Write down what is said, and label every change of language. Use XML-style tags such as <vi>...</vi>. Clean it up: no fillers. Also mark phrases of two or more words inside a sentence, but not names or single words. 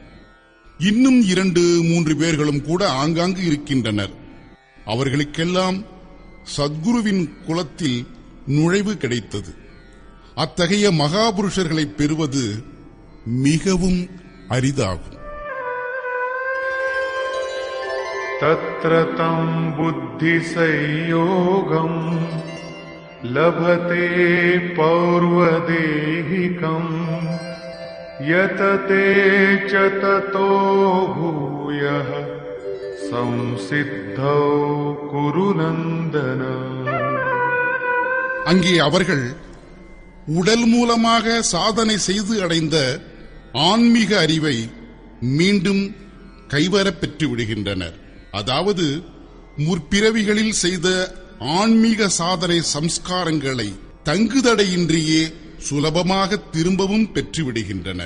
<ta>இன்னும் 2-3 பேர்களும் கூட ஆங்காங்கு இருக்கின்றனர். அவர்களுக்கெல்லாம் சத்குருவின் குலத்தில் நுழைவு கிடைத்தது. அத்தகைய மகாபுருஷர்களை பெறுவது மிகவும் அரிதாகும்.</ta> <sa>तत्र तं बुद्धिसंयोगं लभते पौर्वदेहिकम् यतते च ततो भूयः संसिद्धौ कुरु नन्दन.</sa> <ta>அங்கே அவர்கள் உடல் மூலமாக சாதனை செய்து அடைந்த ஆன்மீக அறிவை மீண்டும் கைவரப் பெற்று விடுகின்றனர். அதாவது முற்பிறவிகளில் செய்த ஆன்மீக சாதனை சம்ஸ்காரங்களை தங்குதடையின்றியே சுலபமாக திரும்பவும் பெற்றுவிடுகின்றனர்.</ta>